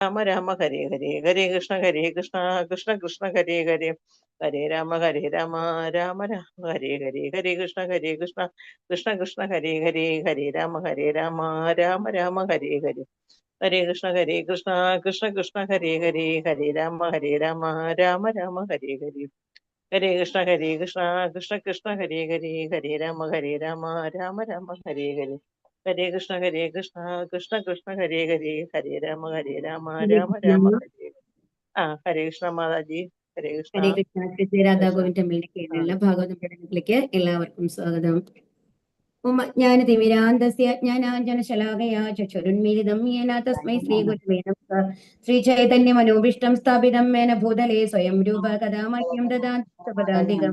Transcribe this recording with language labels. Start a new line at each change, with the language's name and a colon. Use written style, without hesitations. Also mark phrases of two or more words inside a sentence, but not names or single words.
Sanskrit: രാമ രാമ ഹരേ ഹരേ ഹരേ കൃഷ്ണ കൃഷ്ണ കൃഷ്ണ ഹരേ ഹരേ ഹരേ രാമ രാമ രാമ ഹരേ ഹരേ ഹരേ കൃഷ്ണ കൃഷ്ണ കൃഷ്ണ ഹരേ ഹരേ ഹരേ രാമ രാമ രാമ ഹരേ ഹരേ ഹരേ കൃഷ്ണ കൃഷ്ണ കൃഷ്ണ ഹരേ ഹരേ ഹരേ രാമ രാമ രാമ ഹരേ ഹരേ ഹരേ കൃഷ്ണ കൃഷ്ണ കൃഷ്ണ ഹരേ ഹരേ ഹരേ രാമ രാമ രാമ ഹരേ ഹരേ ഹരേ കൃഷ്ണ കൃഷ്ണ കൃഷ്ണ ഹരേ ഹരേ ഹരേ രാമ ഹരേ രാമ കൃഷ്ണ. രാമ ഹരേ ഹരേ. ഹരേ കൃഷ്ണ മാതാജി. ഹരേ കൃഷ്ണ. ഹരേ കൃഷ്ണ. ശ്രീ രാധാ കൃഷ്ണ.
Malayalam: ഗോവിന്ദ് ടെമ്പിളിന്റെ കീഴിലുള്ള ഭാഗവത പഠനത്തിലേക്ക് എല്ലാവർക്കും സ്വാഗതം.
Sanskrit: ജ്ഞാനതിമിരാന്തസ്യ ജ്ഞാനാഞ്ജനശലാകയാ ചക്ഷുരുന്മീലിതം യേന തസ്മൈ ശ്രീഗുരുവേ നമഃ. ശ്രീചൈതന്യമനോഭീഷ്ടം സ്ഥാപിതം മേന ഭൂതലേ സ്വയം രൂപ കഥാ മഹ്യം ദദാതി പദാന്തികം.